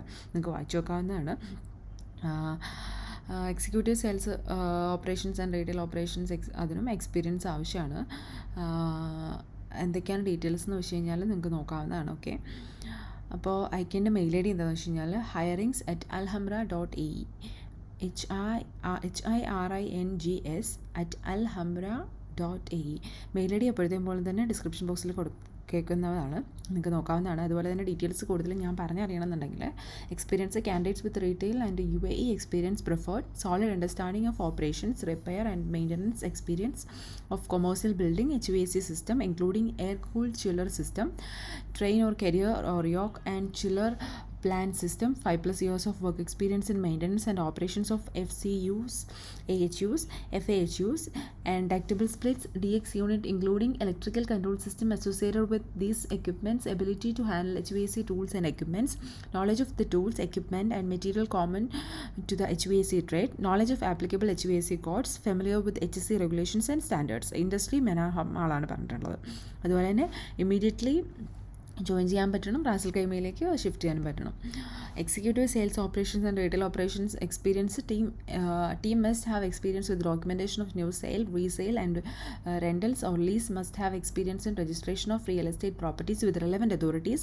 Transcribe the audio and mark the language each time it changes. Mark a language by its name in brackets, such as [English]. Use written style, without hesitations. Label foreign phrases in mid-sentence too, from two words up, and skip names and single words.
[Malayalam] നിങ്ങൾക്ക് വായിച്ചു നോക്കാവുന്നതാണ്. [English] Executive Sales Operations and Retail Operations [Malayalam] അതിനും എക്സ്പീരിയൻസ് ആവശ്യമാണ്. എന്തൊക്കെയാണ് ഡീറ്റെയിൽസ് എന്ന് വെച്ച് കഴിഞ്ഞാൽ നിങ്ങൾക്ക് നോക്കാവുന്നതാണ്. ഓക്കെ, അപ്പോൾ അയക്കേണ്ട [English] mail ID [Malayalam] എന്താണെന്ന് വെച്ച് കഴിഞ്ഞാൽ hirings@alhamra.ae hirings@alhamra.ae. [English] mail ID [Malayalam] എപ്പോഴത്തേയും പോലെ തന്നെ [English] description box [Malayalam] കേൾക്കുന്നതാണ്, നിങ്ങൾക്ക് നോക്കാവുന്നതാണ്. അതുപോലെ തന്നെ ഡീറ്റെയിൽസ് കൂടുതലും ഞാൻ പറഞ്ഞറിയണമെന്നുണ്ടെങ്കിൽ [English] experience candidates with retail and UAE experience preferred, solid understanding of operations, repair and maintenance experience of commercial building HVAC system including air cooled chiller system, Trane or Carrier or York and chiller plant system, 5+ years of work experience in maintenance and operations of FCUs, AHUs, FAHUs and ductable splits DX unit including electrical control system associated with these equipments, ability to handle HVAC tools and equipments, knowledge of the tools, equipment and material common to the HVAC trade, knowledge of applicable HVAC codes, familiar with HSE regulations and standards. [Malayalam] Industry ആളാണ് പറഞ്ഞിട്ടുള്ളത്. അതുപോലെ തന്നെ [English] immediately join [Malayalam] ചെയ്യാൻ പറ്റണം, റാസൽ കൈമയിലേക്ക് ഷിഫ്റ്റ് ചെയ്യാനും പറ്റണം. [English] Executive Sales Operations and Retail Operations experience team must have experience with documentation of new sale, resale and rentals or lease, must have experience in registration of real estate properties with relevant authorities.